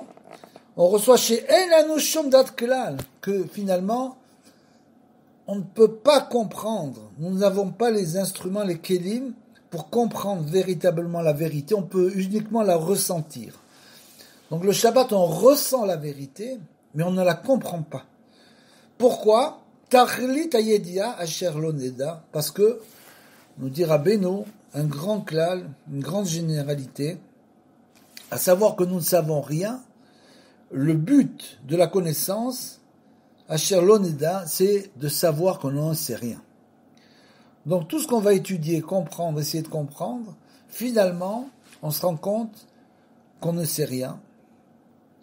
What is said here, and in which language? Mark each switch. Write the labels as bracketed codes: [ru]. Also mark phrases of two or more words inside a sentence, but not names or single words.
[fr] On reçoit chez [he] אין לנו שום דעת כלל [fr] que finalement, on ne peut pas comprendre. Nous n'avons pas les instruments, les kelim, pour comprendre véritablement la vérité. On peut uniquement la ressentir. Donc le Shabbat, on ressent la vérité, mais on ne la comprend pas. Pourquoi? [he] תכלית הידיעה אשר לא נדע, [fr] parce que, nous dira Beno, un grand klal, une grande généralité, à savoir que nous ne savons rien. Le but de la connaissance, [he] אשר לא נדע, [fr] c'est de savoir qu'on n'en sait rien. Donc tout ce qu'on va étudier, comprendre, essayer de comprendre, finalement, on se rend compte qu'on ne sait rien.